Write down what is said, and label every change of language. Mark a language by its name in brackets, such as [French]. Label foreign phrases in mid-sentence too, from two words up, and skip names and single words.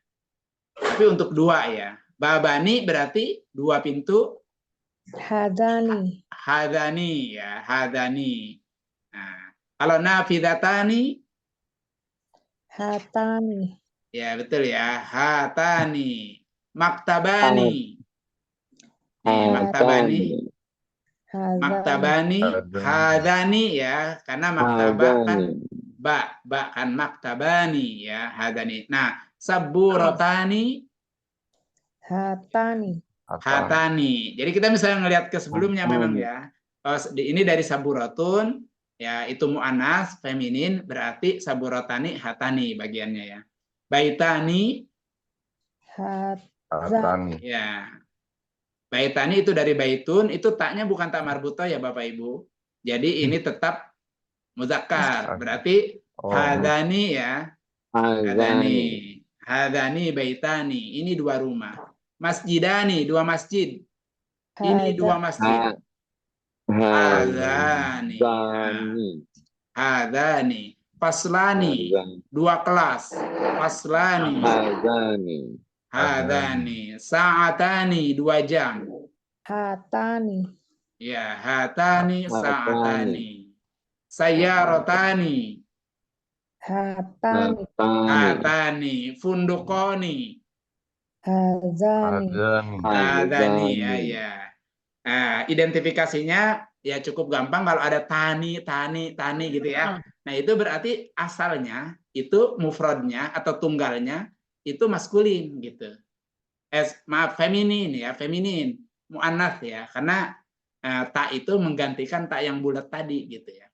[Indonesian] Tapi untuk dua ya. Babani berarti dua pintu. Hadani. Hadani ya, hadani. Nah, kalau nafidatani Hatani. ya betul ya, [Arabic] هاتان مكتبان. مكتبان مكتبان هذان [Indonesian] ya, karena maktabah kan ba kan maktabani ya, hadani. Nah, saburatani, Hatani. hatani. Jadi kita misalnya ngelihat ke sebelumnya memang ya. Ini dari saburatun ya, itu muannas, feminin, berarti [Arabic] سبورتان هاتان [Indonesian] bagiannya ya. Baitani, Hatani. ya. Baitani itu dari baitun, itu taknya bukan tak marbutoh ya Bapak Ibu. Jadi ini tetap muzakkar. Berarti hadani ya. Hadani. [Arabic] هذان بيتان. [Indonesian] Ini dua rumah. Masjidani, dua masjid. Ini dua masjid. Hadani. [Arabic] هذان فصلان. [Indonesian] Dua kelas. [Arabic] فصلان هذان. [Indonesian] Sa'atani, 2 jam. Hatani. Ya, [Arabic] هاتان ساعتان. [Indonesian] Sayyaratani. Hatani. [Arabic] هاتان فندقان. [Indonesian] Hadani. Hadani, ya. Identifikasinya ya cukup gampang kalau ada tani gitu ya. Nah, itu berarti asalnya itu mufradnya atau tunggalnya itu maskulin gitu. Maaf, feminin ya, feminin, muannats ya, karena ta itu menggantikan ta yang bulat tadi gitu ya.